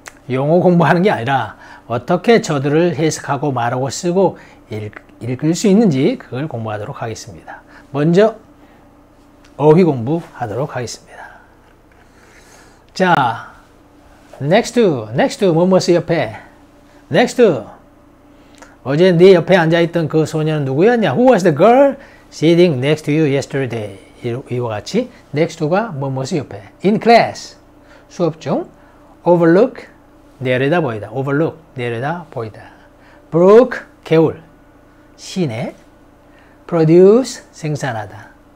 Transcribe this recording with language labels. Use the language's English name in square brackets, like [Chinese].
[Korean] 용어 공부하는 게 아니라 어떻게 저들을 해석하고 말하고 쓰고 읽을 수 있는지 그걸 공부하도록 하겠습니다. 먼저 어휘 공부하도록 하겠습니다. 자, next 뭐뭐스 옆에 next 어제 네 옆에 앉아있던 그 소녀는 누구였냐? [English] Who was the girl sitting next to you yesterday? [Korean] 이와 같이 next가 뭐뭐스 옆에 in class 수업 중 overlook 내려다 보이다 overlook 내려다 보이다 brook 개울 시내 produce 생산하다